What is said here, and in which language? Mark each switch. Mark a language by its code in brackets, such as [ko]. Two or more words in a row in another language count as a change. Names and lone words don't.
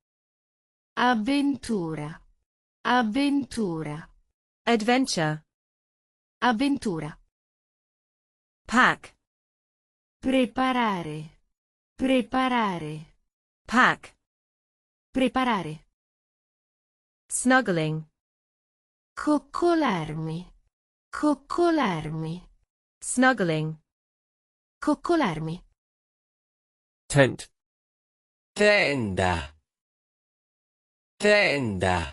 [it] Avventura. Avventura. [en] Adventure. [it] Avventura. [en] Pack. [it] Preparare. Preparare. [en] Pack. [it] Preparare. [en] Snuggling. [it] Coccolarmi. Coccolarmi. [en] Snuggling. [it] Coccolarmi. [en] Tent. [it] Tenda. Tenda.